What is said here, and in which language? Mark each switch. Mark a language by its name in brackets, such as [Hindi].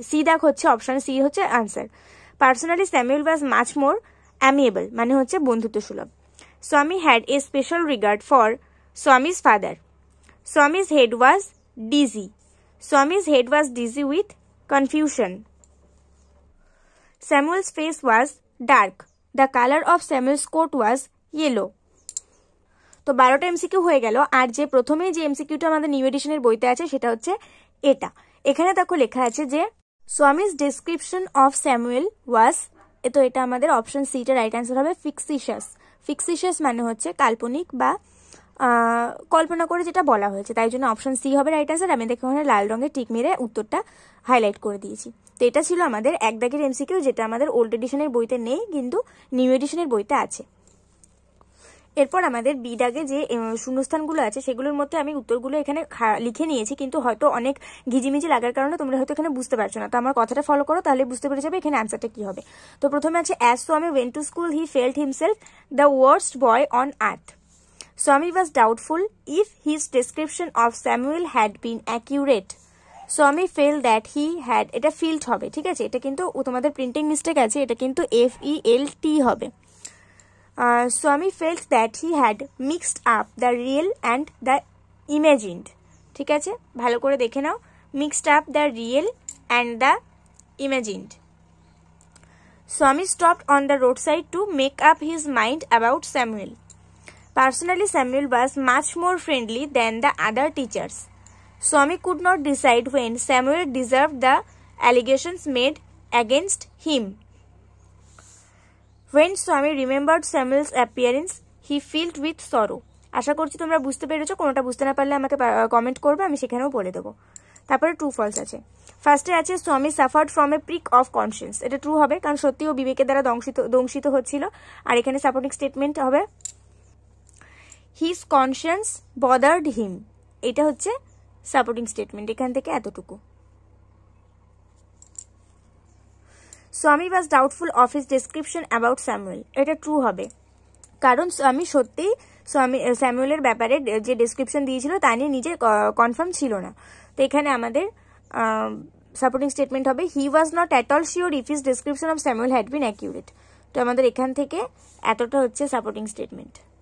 [Bangla] C দেখ হচ্ছে option, C হচ্ছে answer. [English] Personally, Samuel was much more amiable, [Bangla] মানে হচ্ছে বন্ধুত্ব সুলভ। [English] Swami had a special regard for Swami's father. Swami's head was dizzy. Swami's head was dizzy with confusion. Samuel's face was dark. The color of Samuel's coat was yellow. [Bangla] তো 12টা MCQ হয়ে গেল। আর যে প্রথমেই যে এমসিকিউটা আমাদের নিউ এডিশনের বইতে আছে, সেটা হচ্ছে এটা। এখানে দেখো লেখা আছে যে [English] Swami's description of Samuel was, [Bangla] তো এটা আমাদের অপশন সিটা রাইট অ্যান্সার হবে, ফিক্সিশাস। ফিক্সিশাস মানে হচ্ছে কাল্পনিক বা কল্পনা করে যেটা বলা হয়েছে, তাই জন্য অপশন সি হবে রাইট অ্যান্সার। আমি দেখে ওখানে লাল রঙের টিক মেরে উত্তরটা হাইলাইট করে দিয়েছি। তো এটা ছিল আমাদের 1 দাগের এমসিকিউ, যেটা আমাদের ওল্ড এডিশনের বইতে নেই কিন্তু নিউ এডিশনের বইতে আছে। এরপর আমাদের বি দাগে যে শূন্যস্থানগুলো আছে, সেগুলোর মধ্যে আমি উত্তরগুলো এখানে লিখে নিয়েছি, কিন্তু হয়তো অনেক ঘিজিমিজি লাগার কারণে তোমরা হয়তো এখানে বুঝতে পারছো না। তো আমার কথাটা ফলো করো, তাহলে বুঝতে পেরে যাবে এখানে আনসারটা কি হবে। তো প্রথমে আছে [English] As Swami went to school he felt himself the worst boy on earth. Swami was doubtful if his description of Samuel had been accurate. Swami felt that he had, [Bangla] এটা felt হবে, ঠিক আছে, এটা কিন্তু তোমাদের প্রিন্টিং মিস্টেক আছে, এটা কিন্তু FELT হবে। [English] Swami felt that he had mixed up the real and the imagined. [Bangla] ঠিক আছে, ভালো করে দেখে নাও, [English] mixed up the real and the imagined. Swami stopped on the roadside to make up his mind about Samuel. Personally, Samuel was much more friendly than the other teachers. Swami could not decide when Samuel deserved the allegations made against him. When Swami remembered Samuel's appearance, he filled with sorrow. [Bangla] আশা করছি তোমরা বুঝতে পেরেছো, কোনোটা বুঝতে না পারলে আমাকে comment করবে, আমি সেখানেও বলে দেবো। তারপরে ট্রু ফলস আছে। ফার্স্টে আছে [English] Swami suffered from a prick of conscience. [Bangla] এটা ট্রু হবে, কারণ সত্যি ও বিবেকের দ্বারা দংশিত হচ্ছিল। আর এখানে সাপোর্টিং স্টেটমেন্ট হবে [English] his conscience bothered him. [Bangla] এটা হচ্ছে সাপোর্টিং স্টেটমেন্ট, এখান থেকে এতটুকু। [English] Swami was doubtful of his description about Samuel. [Bangla] এটা ট্রু হবে, কারণ আমি সত্যিই স্যামুয়েলের ব্যাপারে যে ডেসক্রিপশন দিয়েছিল তা নিয়ে নিজে কনফার্ম ছিল না। তো এখানে আমাদের সাপোর্টিং স্টেটমেন্ট হবে [English] He was not at all sure if his description of Samuel had been accurate. [Bangla] তো আমাদের এখান থেকে এতটা হচ্ছে সাপোর্টিং স্টেটমেন্ট।